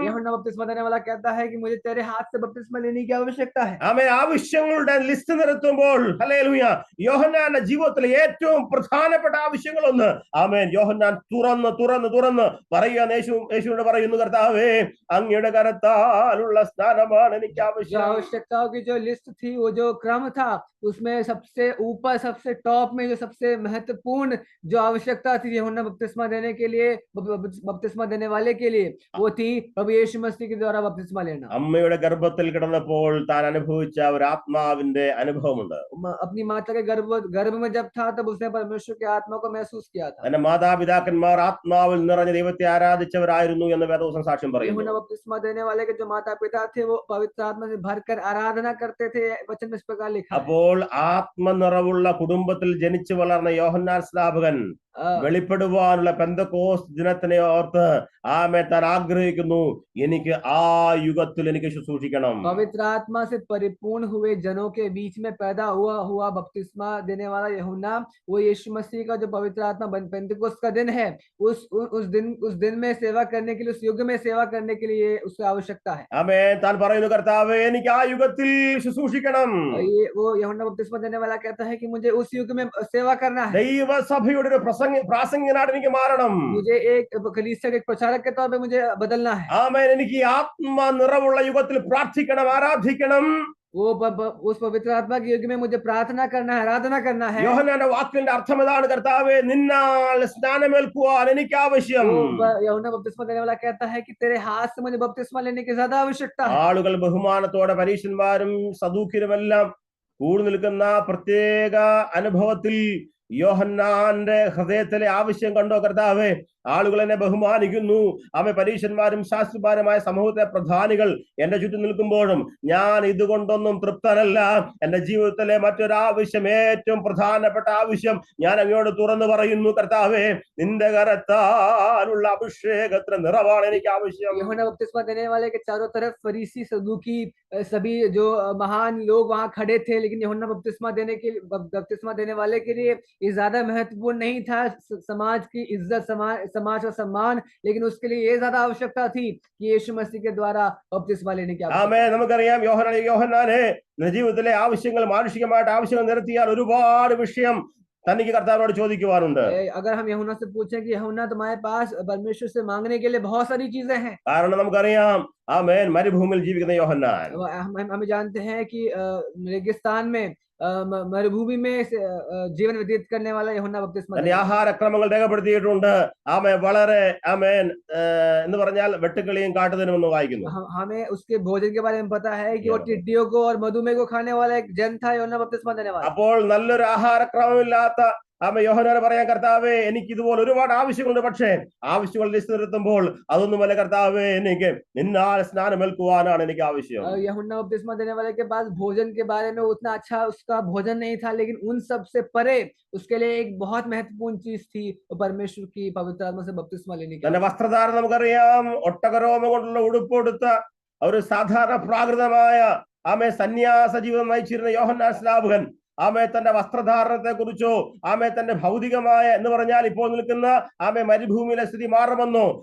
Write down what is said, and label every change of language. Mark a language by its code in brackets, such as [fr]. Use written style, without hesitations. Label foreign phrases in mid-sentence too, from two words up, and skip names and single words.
[hi] यूहन्ना बपतिस्मा देने वाला कहता है कि मुझे तेरे हाथ से बपतिस्मा लेने की आवश्यकता है। [ml] ആമേൻ. ആവശ്യങ്ങളുടെ ലിസ്റ്റ് നിരത്തുമ്പോൾ ഹല്ലേലൂയ, യോഹന്നാന്റെ ജീവിതത്തിലെ ഏറ്റവും പ്രധാനപ്പെട്ട ആവശ്യങ്ങളൊന്ന് ആമേൻ യോഹന്നാൻ തുറന്ന് പറയാൻ യേശുവിനോട് പറയുന്നു, കർത്താവേ, അങ്ങയുടെ കരത്താലുള്ള സ്നാനമാണ് എനിക്ക് [hi] जो आवश्यकताओं की जो लिस्ट थी, वो जो क्रम था, उसमें सबसे ऊपर, सबसे टॉप में जो सबसे महत्वपूर्ण जो आवश्यकता थी यूहन्ना बपतिस्मा देने के लिए, बपतिस्मा देने वाले के लिए, वो थी प्रभु यीशु मसीह के द्वारा बपतिस्मा लेना। [ml] അമ്മയുടെ ഗർഭത്തിൽ കിടന്നപ്പോൾ താൻ അനുഭവിച്ച ഒരു ആത്മാവിന്റെ അനുഭവമുണ്ട്. [hi] अपनी माता के गर्भ में जब था, तब उसने परमेश्वर के आत्मा को महसूस किया था। [ml] തന്റെ മാതാപിതാക്കന്മാർ ആത്മാവിൽ നിറഞ്ഞ ദൈവത്തെ ആരാധിച്ചവരായിരുന്നു എന്ന് വേദവചനം സാക്ഷ്യം പറയുന്നു. [hi] यूहन्ना बपतिस्मा देने वाले के जो माता पिता थे, वो पवित्र आत्मा से भरकर आराधना करते थे। वचन में इस प्रकार लिखा है। [ml] അപ്പോൾ ആത്മനിറവുള്ള കുടുംബത്തിൽ ജനിച്ചു വളർന്ന യോഹന്നാൻ സ്നാപകൻ വെളിപ്പെടുവാനുള്ള പെന്തക്കോസ്ത് ദിനത്തിനെ ഓർത്ത് ആമേൻ താൻ ആഗ്രഹിക്കുന്നു, എനിക്ക് ആ യുഗത്തിൽ എനിക്ക് ശുശ്രൂഷിക്കണം. [hi] पवित्र आत्मा से परिपूर्ण हुए जनों के बीच में पैदा हुआ बपतिस्मा देने वाला यूहन्ना, वो यीशु मसीह का जो पवित्र आत्मा पेंतिकोस्त का दिन है, उस दिन में सेवा करने के लिए, उस युग में सेवा करने के लिए उसकी आवश्यकता है। [ml] ആമേൻ. താൻ പറയുന്നു, കർത്താവേ, എനിക്ക് ആ യുഗത്തിൽ ശുശ്രൂഷിക്കണം. [hi] ये वो यूहन्ना बपतिस्मा देने वाला कहता है कि मुझे उस युग में सेवा करना है। [ml] ദൈവസഭയുടെ ഒരു പ്രാസംഗികനായിട്ട് എനിക്ക് മാറണം. [hi] मुझे एक कलीसिया के प्रचारक के तौर पे मुझे बदलना है। [ml] ആമേൻ. എനിക്ക് ഈ ആത്മനിറവുള്ള യുഗത്തിൽ പ്രാർത്ഥിക്കണം, ആരാധിക്കണം. [hi] वो उस पवित्र आत्मा के युग में मुझे प्रार्थना करना है, आराधना करना है। [ml] യോഹന്നാന്റെ വാക്കിന്റെ അർത്ഥം ഇതാണ്, കർത്താവേ, നിന്നാൽ സ്നാനമേൽക്കുവാൻ എനിക്ക് ആവശ്യം. [hi] यूहन्ना बपतिस्मा देने वाला कहता है कि तेरे हाथ से मुझे बपतिस्मा लेने की ज्यादा आवश्यकता है। [ml] ആളുകൾ ബഹുമാനത്തോടെ പരീശന്മാരും സദൂക്യരുമെല്ലാം കൂടി നിൽക്കുന്ന പ്രത്യേക അനുഭവത്തിൽ യോഹന്നാന്റെ ഹൃദയത്തിലെ ആവശ്യം കണ്ടോ? കർത്താവേ, ആളുകൾ എന്നെ ബഹുമാനിക്കുന്നു, അവ പരീശന്മാരും ശാസ്ത്രിമാരുമായ സമൂഹത്തിലെ പ്രധാനികൾ എന്റെ ചുറ്റും നിൽക്കുമ്പോഴും ഞാൻ ഇതുകൊണ്ടൊന്നും തൃപ്തനല്ല. എന്റെ ജീവിതത്തിലെ മറ്റൊരാവശ്യം, ഏറ്റവും പ്രധാനപ്പെട്ട ആവശ്യം ഞാൻ അങ്ങയോട് തുറന്നു പറയുന്നു, കർത്താവേ, നിന്റെ കരത്താലുള്ള അഭിഷേകത്തിന് നിറവാണ് എനിക്ക് ആവശ്യം. [hi] यूहन्ना बपतिस्मा देने वाले के चारों तरफ फरीसी, सदूकी, सभी जो महान लोग वहां खड़े थे, लेकिन यूहन्ना बपतिस्मा देने वाले के लिए ये ज्यादा महत्वपूर्ण नहीं था समाज की इज्जत, समाज का सम्मान, लेकिन उसके लिए ये ज्यादा आवश्यकता थी कि यीशु मसीह के द्वारा बपतिस्मा लेने की आवश्यकता। [ml] ആമേൻ. നമുക്കറിയാം, യോഹന്നാനെ ജീവിതത്തിലെ ആവശ്യങ്ങൾ, മാനുഷികമായിട്ട് ആവശ്യങ്ങൾ നിരത്തിയാൽ ഒരുപാട് വിഷയം തനിക്ക് കർത്താവിനോട് ചോദിക്കുവാനുണ്ട്. [hi] अगर हम यूहन्ना से पूछें कि यूहन्ना, तुम्हारे पास परमेश्वर से मांगने के लिए बहुत सारी चीजें हैं, [ml] കാരണം നമുക്കറിയാം, ആമേൻ മരുഭൂമിയിൽ ജീവിക്കുന്ന യോഹന്നാൻ [hi] हम जानते हैं कि रेगिस्तान में मरुभूमि में जीवन व्यतीत करने वाला यूहन्ना बपतिस्मा [ml] തന്റെ [hi] देने वाला। [ml] ആഹാരക്രമങ്ങൾ രേഖപ്പെടുത്തിയിട്ടുണ്ട്. ആമേ വളരെ ആമേൻ എന്ന് പറഞ്ഞാൽ വെട്ടുക്കിളിയും കാട്ടുതനുമെന്ന് വായിക്കുന്നു. [hi] हमें उसके भोजन के बारे में पता है कि वो टिड्डियों को और मधुमेह को खाने वाला एक जन था यूहन्ना बपतिस्मा देने वाला। [ml] അപ്പോൾ നല്ലൊരു ആഹാരക്രമമില്ലാത്ത ആമേ യോഹന്നാൻ പറയാൻ, കർത്താവേ എനിക്ക് ഇതുപോലെ ഒരുപാട് ആവശ്യങ്ങളുണ്ട്, പക്ഷേ ആവശ്യങ്ങൾ ലിസ്റ്റ് നിർത്തുമ്പോൾ അതൊന്നുമല്ല കർത്താവേ, എനിക്ക് നിന്നാൽ സ്നാനമേൽക്കുവാനാണ് എനിക്ക് ആവശ്യം. [hi] यूहन्ना बपतिस्मा देने वाले के पास भोजन के बारे में उतना अच्छा उसका भोजन नहीं था, लेकिन उन सब से परे उसके लिए एक बहुत महत्वपूर्ण चीज थी, परमेश्वर की पवित्र आत्मा से बपतिस्मा लेने की। [ml] തന്റെ വസ്ത്രധാരണം നമുക്കറിയാം, ഒട്ടകരോമ കൊണ്ടുള്ള ഉടുപ്പെടുത്ത ഒരു സാധാരണ പ്രാകൃതമായ ആമേ സന്യാസ ജീവിതം നയിച്ചിരുന്ന യോഹന്നാൻ സ്നാപകൻ ആമേ തന്റെ വസ്ത്രധാരണത്തെ കുറിച്ചോ ആമേ തന്റെ ഭൗതികമായ എന്ന് പറഞ്ഞാൽ ഇപ്പോൾ നിൽക്കുന്ന ആമേ മരുഭൂമിയിലെ സ്ഥിതി മാറുമെന്നോ,